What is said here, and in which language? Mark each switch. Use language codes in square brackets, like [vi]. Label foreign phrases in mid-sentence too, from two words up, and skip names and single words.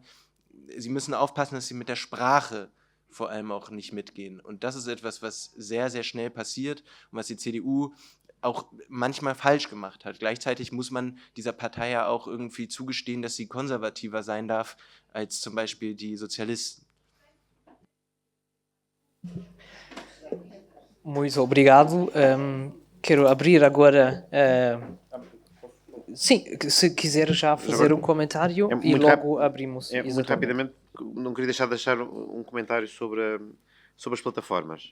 [de] Sie müssen aufpassen, dass sie mit der Sprache vor allem auch nicht mitgehen. Und das ist etwas, was sehr, sehr schnell passiert und was die CDU auch manchmal falsch gemacht hat. Gleichzeitig muss man dieser Partei ja auch irgendwie zugestehen, dass sie konservativer sein darf als zum Beispiel die Sozialisten. [pt] Muito obrigado. Quero abrir agora. Sim, se quiser já fazer um comentário e logo abrimos. Muito rapidamente, não queria deixar um comentário sobre as plataformas.